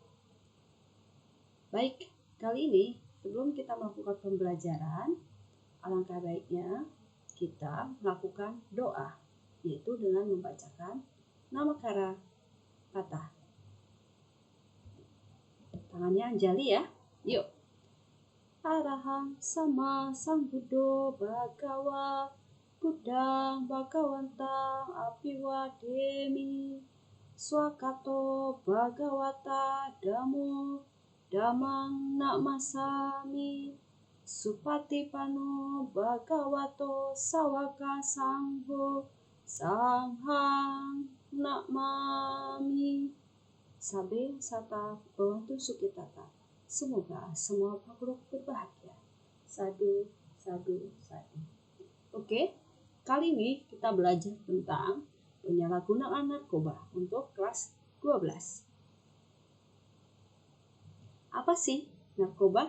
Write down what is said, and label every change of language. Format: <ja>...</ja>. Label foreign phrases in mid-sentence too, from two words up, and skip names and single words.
<id>Baik, kali ini sebelum kita melakukan pembelajaran, alangkah baiknya kita melakukan doa, yaitu dengan membacakan nama kata. Tangannya anjali ya, yuk.</id> <pi>Arahang sama sang Buddho Bhagawa Buddhang Bhagawantang Apiwa Demi Swakato Bhagawata Dhammo Dhammang Namasami Supatipano Bhagavato Sawaka Sangho Sanghang Namami. Sabe sata Bhavantu Sukitata.</pi> <id>Semoga semua makhluk berbahagia.</id> <pi>Sadu, sadu, sadu.</pi> <id>Oke, kali ini kita belajar tentang penyalahgunaan narkoba untuk kelas 12. Apa sih narkoba?</id>